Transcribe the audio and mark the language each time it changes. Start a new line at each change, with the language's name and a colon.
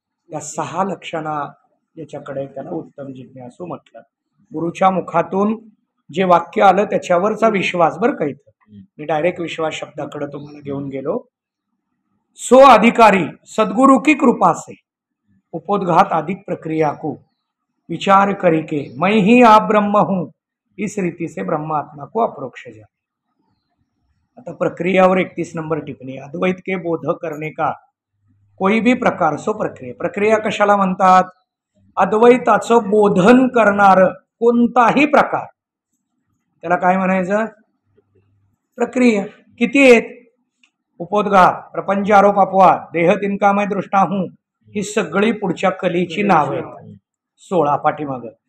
Marathi: या 6 लक्षणा ज्याच्याकडे त्याला उत्तम जिज्ञासू म्हटलं. गुरुच्या मुखातून जे वाक्य आलं त्याच्यावरचा विश्वास, बरं का इथं मी डायरेक्ट विश्वास शब्दाकडे तुम्हाला घेऊन गेलो.
Hindi: सो अधिकारी सद्गुरु की कृपा से उपोद्घात अधिक प्रक्रिया को विचार करी के मैं ही आप ब्रह्म हूं, इस रीति से ब्रह्मात्मा को अप्रोक्ष जाने.
Marathi: आता प्रक्रियावर 31 नंबर टिप्पणी.
Hindi: अद्वैत के बोध करने का कोई भी प्रकार सो प्रक्रिया.
Marathi: प्रक्रिया कशाला म्हणतात? अद्वैताचं बोधन करणार कोणताही प्रकार त्याला काय म्हणायचं? प्रक्रिया. किती आहेत? उपोद्घात, प्रपंच, आरोप, अपवाद, देह तिनकामय दृष्टा हूं, ही सगळी पुढच्या कलीची नाव आहेत. 16 पाठीमाग.